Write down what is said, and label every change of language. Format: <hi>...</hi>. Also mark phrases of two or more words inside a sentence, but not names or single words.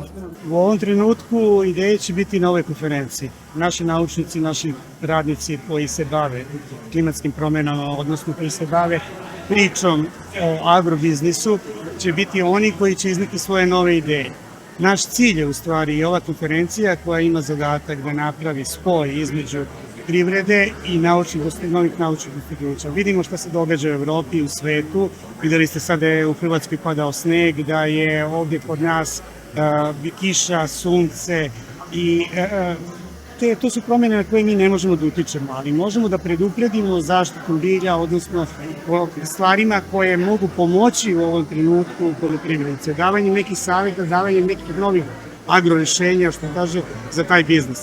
<sr>Во овом тренутку идеја ќе бити на овој конференција. Наши научници, наши радници кои се баве климатским променама, односно кои се баве причом о агробизнису, ќе бити они кои ќе изнети своje нове идеи. Наш cilj je u stvari i ova konferencija koja ima zadatak da napravi spoj između privrede i novih naučnih dostignuća. Vidimo šta se događa u Evropi i u svetu. Videli ste sad da je u Hrvatskoj padao sneg, da je ovdje kod nas kiša, sunce i to su promjene na koje mi ne možemo da utičemo, ali možemo da predupredimo zaštitu bilja, odnosno stvarima koje mogu pomoći u ovom trenutku poljoprivrednice, davanjem nekih savjeta, davanjem nekih novih agrorešenja, što kaže, za taj biznis.</sr>